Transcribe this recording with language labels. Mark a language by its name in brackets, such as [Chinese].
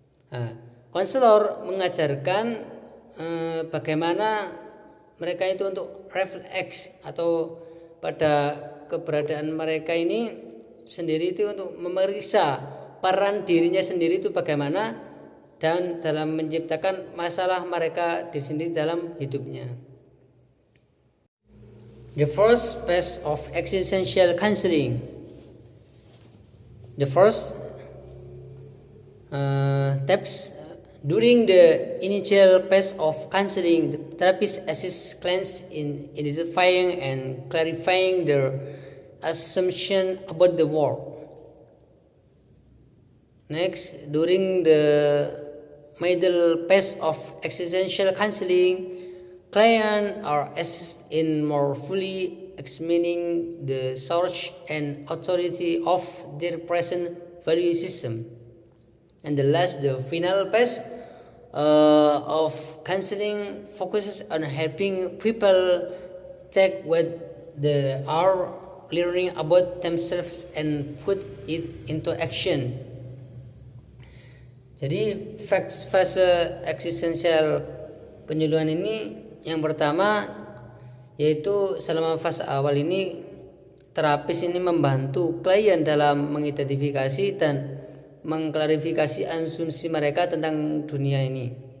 [Indonesian] Nah, konselor mengajarkan bagaimana mereka itu untuk refleks atau pada keberadaan mereka ini sendiri itu untuk memeriksa peran dirinya sendiri itu bagaimana dan dalam menciptakan masalah mereka di sendiri dalam hidupnya. [English] The first phase of existential counseling. The first steps during the initial phase of counseling, the therapist assists clients in identifying and clarifying their assumption about the world. Next, during the middle phase of existential counseling, clients are assisted in more fully examining the source and authority of their present value system. And the final phase of counseling focuses on helping people take what they are learning about themselves and put it into action. [Indonesian] Jadi fase eksistensial penyuluhan ini yang pertama yaitu selama fase awal ini terapis ini membantu klien dalam mengidentifikasi dan mengklarifikasi asumsi mereka tentang dunia ini.